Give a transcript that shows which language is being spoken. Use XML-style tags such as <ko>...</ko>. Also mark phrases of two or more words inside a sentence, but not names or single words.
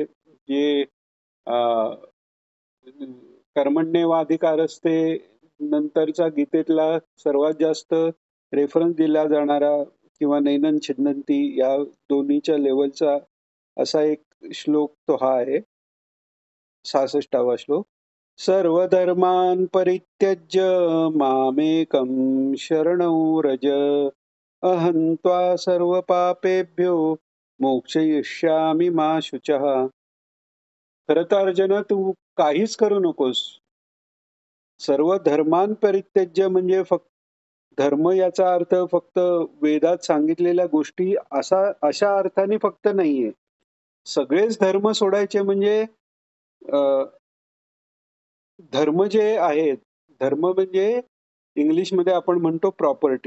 <mr>जे कर्मण्येवाधिकारस्ते नंतरचा गीतेतला सर्वात जास्त रेफरन्स दिला जाणारा किंवा</mr> <sa>नैनन छिंदन्ति</sa> <mr>या दोन्हीच्या लेवलचा असा एक श्लोक तो हा आहे 66वा श्लोक.</mr> <sa>सर्वधर्मान् परित्यज्य मामेकं शरणं व्रज अहं त्वा सर्वपापेभ्यो मोक्षयिष्यामि मा शुचः.</sa> <mr>खरं तर अर्जुना तू काहीच करू नकोस.</mr> <sa>सर्व धर्मान् परित्यज्य</sa> <mr>म्हणजे फक्त धर्म याचा अर्थ फक्त वेदात सांगितलेल्या गोष्टी अशा अर्थाने फक्त नाहीये. सगळेच धर्म सोडायचे म्हणजे धर्म जे आहेत, धर्म म्हणजे इंग्लिशमध्ये आपण म्हणतो प्रॉपर्टी.</mr>